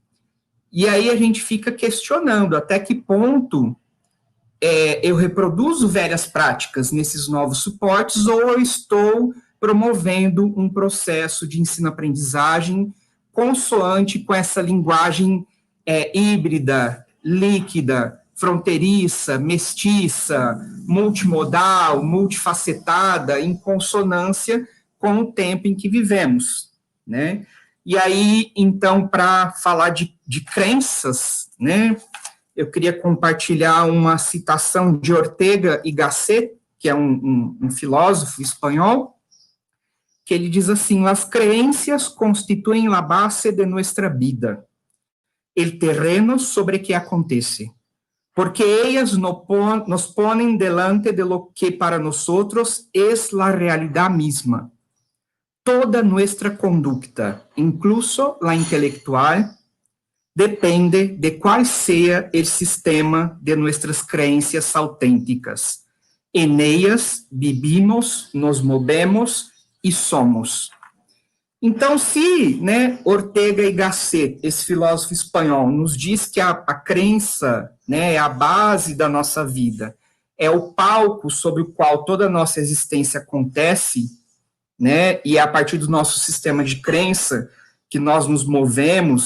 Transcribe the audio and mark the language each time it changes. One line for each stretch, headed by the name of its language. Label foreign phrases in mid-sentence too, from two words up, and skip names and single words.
Portuguese: E aí a gente fica questionando até que ponto eu reproduzo velhas práticas nesses novos suportes ou eu estou promovendo um processo de ensino-aprendizagem consoante com essa linguagem híbrida, líquida, fronteiriça, mestiça, multimodal, multifacetada, em consonância com o tempo em que vivemos, né? E aí, então, para falar de crenças, né, eu queria compartilhar uma citação de Ortega y Gasset, que é um filósofo espanhol, que ele diz assim:
Spanish: as creencias constituem la base de nuestra vida, el terreno sobre que acontece, porque ellas nos ponen delante de lo que para nosotros es la realidad misma. Toda nuestra conducta, incluso la intelectual, depende de cuál sea el sistema de nuestras creencias auténticas. En ellas vivimos, nos movemos e somos.
Portuguese: Então, se, né, Ortega y Gasset, esse filósofo espanhol, nos diz que a crença, né, é a base da nossa vida, é o palco sobre o qual toda a nossa existência acontece, né, e é a partir do nosso sistema de crença que nós nos movemos,